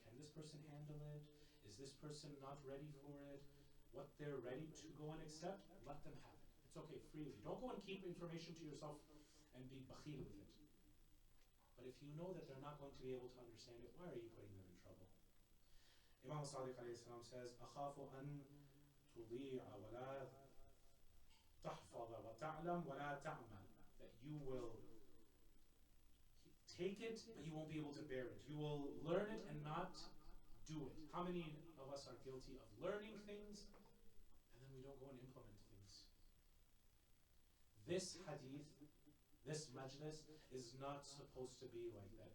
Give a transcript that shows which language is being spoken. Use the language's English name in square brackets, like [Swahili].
[English] Can this person handle it? Is this person not ready for it? What they're ready to go and accept, let them have it. It's okay, freely. Don't go and keep information to yourself and be bakhil with it. But if you know that they're not going to be able to understand it, why are you putting them in trouble? Imam Sadiq alayhi salam says, [Arabic] أَخَافُ أَن تُضِيعَ وَلَا تَحْفَظَ وَتَعْلَمْ وَلَا تَعْمَلْ. [English] That you will take it, but you won't be able to bear it. You will learn it and not do it. How many of us are guilty of learning things, and then we don't go and implement things? This hadith, this majlis, is not supposed to be like that.